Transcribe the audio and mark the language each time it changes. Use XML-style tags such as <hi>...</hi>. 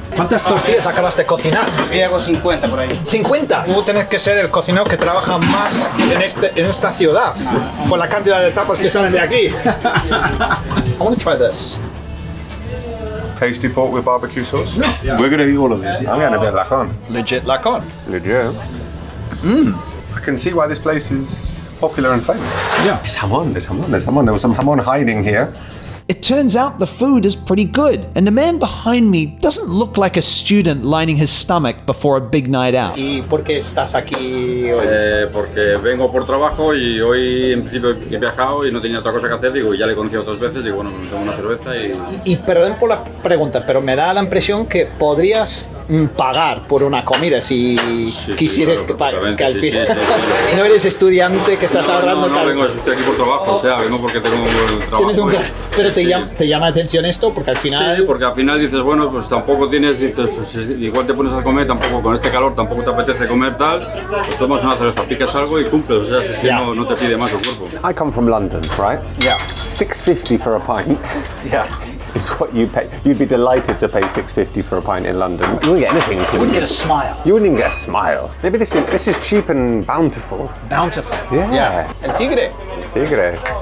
<es>¿Cuántas tortillas acabas de cocinar? Yo hago 50 por ahí. 50. Tú tienes que ser el cocinero que trabaja más en esta ciudad, por la cantidad de tapas que salen de aquí.</es> <en>I want to try this. Tasty pork with barbecue sauce? Yeah. We're going to eat all of this. I'm going to be lacon. Legit lacon. Legit. I can see why this place is popular and famous. Yeah. There's jamon, there's jamon, there's jamon. There was some jamon hiding here. It turns out the food is pretty good, and the man behind me doesn't look like a student lining his stomach before a big night out.</en> <es>¿Y por qué estás aquí hoy? Porque vengo por trabajo y hoy en principio he viajado y no tenía otra cosa que hacer, digo, ya le he conocido 2 veces, digo, bueno, me tomo una cerveza Y perdón por la pregunta, pero me da la impresión que podrías pagar por una comida si quisieras claro, que al fin... sí. No eres estudiante que estás ahorrando... No, vengo, estoy aquí por trabajo, o sea, vengo porque tengo un trabajo. Tienes un pero te llama la atención esto porque al final... Sí, porque al final dices, bueno, pues tampoco tienes, dices, pues, igual te pones a comer, tampoco con este calor tampoco te apetece comer tal, pues tomas una cerveza, picas algo y cumples, o sea, si es que no te pide más el cuerpo.</es> <en>I come from London, right? Yeah. $6.50 for a pint. Yeah. Is what you pay. You'd be delighted to pay $6.50 for a pint in London. You wouldn't get anything. You wouldn't get a smile. You wouldn't even get a smile. Maybe this is cheap and bountiful. Bountiful. Yeah. El Tigre. Tigre.</en>